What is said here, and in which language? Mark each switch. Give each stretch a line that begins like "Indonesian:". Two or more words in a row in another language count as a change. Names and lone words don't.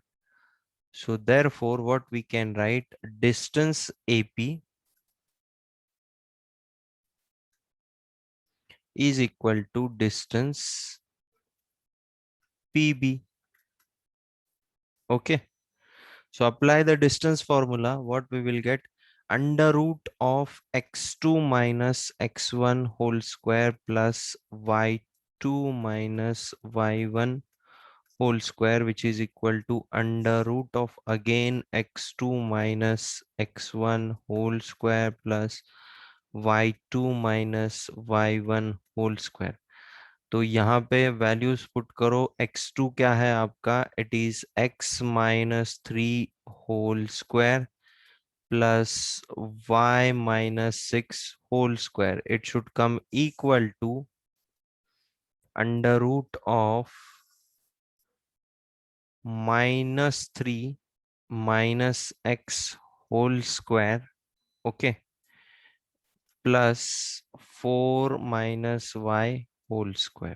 English: So therefore what we can write, distance AP is equal to distance PB. Okay, so apply the distance formula. What we will get, under root of x2 minus x1 whole square plus y2 minus y1 whole square, which is equal to under root of again x2 minus x1 whole square plus y2 minus y1 whole square.
Hindi: तो यहाँ पे
English: values put
Hindi: करो. x2 क्या है आपका,
English: it is x minus 3 whole square plus y minus 6 whole square. it should come equal to under root of -3 minus x whole square. Okay, plus 4 minus y whole square.